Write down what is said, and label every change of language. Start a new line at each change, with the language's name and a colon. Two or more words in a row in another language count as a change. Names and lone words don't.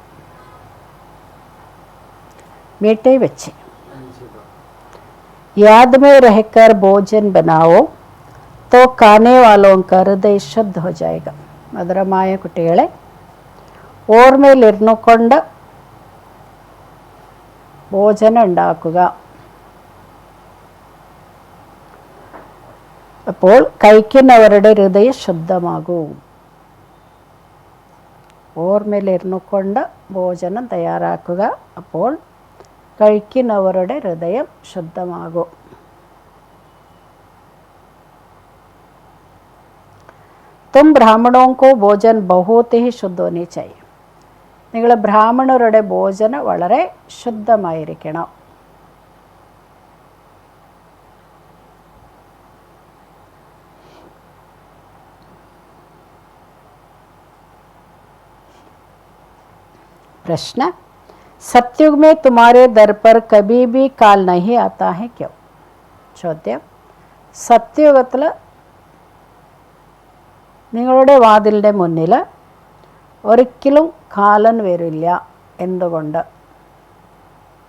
Hindi: मीठे बच्चे याद में रहकर भोजन बनाओ तो खाने वालों का हृदय शुद्ध हो जाएगा.
Malayalam: മധുരമായ കുട്ടികളെ ഓർമ്മയിലിരുന്നു കൊണ്ട് ഭോജനം ഉണ്ടാക്കുക. അപ്പോൾ കഴിക്കുന്നവരുടെ ഹൃദയം ശുദ്ധമാകും. ഓർമ്മയിലിരുന്നു കൊണ്ട് ഭോജനം തയ്യാറാക്കുക. അപ്പോൾ കഴിക്കുന്നവരുടെ ഹൃദയം ശുദ്ധമാകും.
Hindi: तुम ब्राह्मणों को भोजन बहुत ही शुद्ध होनी चाहिए.
Malayalam: നിങ്ങൾ ബ്രാഹ്മണരുടെ ഭോജനം വളരെ ശുദ്ധമായിരിക്കണം.
Hindi: प्रश्न सतयुग में तुम्हारे दर पर कभी भी काल नहीं आता है क्यों?
Malayalam: ചോദ്യം സത്യയുഗത്തിൽ നിങ്ങളുടെ വാതിലിൻ്റെ മുന്നിൽ ഒരിക്കലും കാലൻ വരില്ല, എന്തുകൊണ്ട്?